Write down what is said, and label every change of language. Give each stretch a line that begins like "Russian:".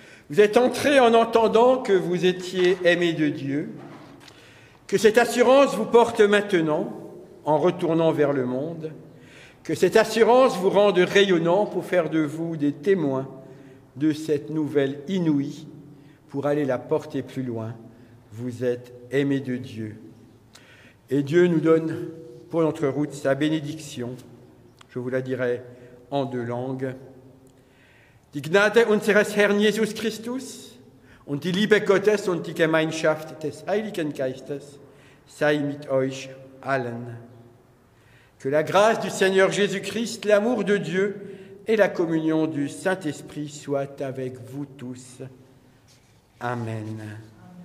French: Vous êtes entrés en entendant que vous étiez aimés de Dieu, que cette assurance vous porte maintenant en retournant vers le monde, que cette assurance vous rende rayonnants pour faire de vous des témoins de cette nouvelle inouïe, pour aller la porter plus loin. Vous êtes aimés de Dieu. Et Dieu nous donne pour notre route sa bénédiction. Je vous la dirai en 2 langues.
German: Die Gnade unseres Herrn Jesus Christus und die Liebe Gottes und die Gemeinschaft des Heiligen Geistes sei mit euch allen.
French: Que la grâce du Seigneur Jésus-Christ, l'amour de Dieu et la communion du Saint-Esprit soient avec vous tous. Amen.